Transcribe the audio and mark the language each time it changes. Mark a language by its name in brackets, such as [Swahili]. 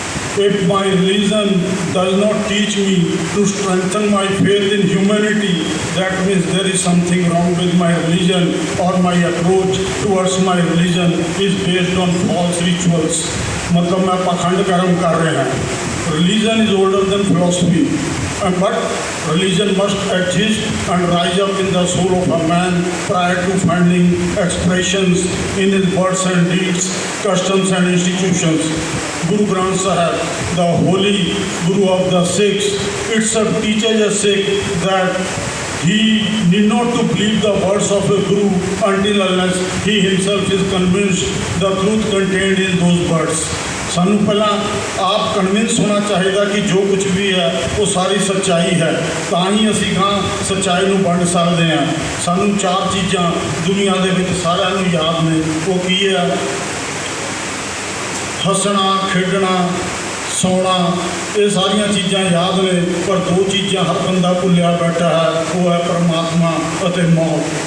[English] If my religion does not teach me to strengthen my faith in humanity, that means there is something wrong with my religion, or my approach towards my religion is based on false rituals. [Hindi] मतलब मैं पाखंड कर्म कर रहे हैं। [English] Religion is older than philosophy, but religion must exist and rise up in the soul of a man prior to finding expressions in his words and deeds, customs and institutions. Guru Granth Sahib, the holy Guru of the Sikhs, itself teaches a Sikh that he need not to believe the words of a Guru until unless he himself is convinced the truth contained in those words. [Punjabi] ਸਾਨੂੰ ਪਹਿਲਾਂ ਆਪ convince ਹੋਣਾ ਚਾਹੀਦਾ ਕਿ ਜੋ ਕੁਝ ਵੀ ਹੈ ਉਹ ਸਾਰੀ ਸੱਚਾਈ ਹੈ, ਤਾਂ ਹੀ ਅਸੀਂ ਗਾਂ ਸੱਚਾਈ ਨੂੰ ਵੰਡ ਸਕਦੇ ਹਾਂ। ਸਾਨੂੰ 4 ਚੀਜ਼ਾਂ ਦੁਨੀਆ ਦੇ ਵਿੱਚ ਸਾਰਿਆਂ ਨੂੰ ਯਾਦ ਨੇ। ਉਹ ਕੀ ਹੈ? ਹੱਸਣਾ, ਖੇਡਣਾ, ਸੌਣਾ, ਇਹ ਸਾਰੀਆਂ ਚੀਜ਼ਾਂ ਯਾਦ ਨੇ, ਪਰ 2 ਚੀਜ਼ਾਂ ਹਰ ਬੰਦਾ ਭੁੱਲਿਆ ਬੈਠਾ ਹੈ, ਉਹ ਹੈ ਪਰਮਾਤਮਾ ਅਤੇ ਮੌਤ।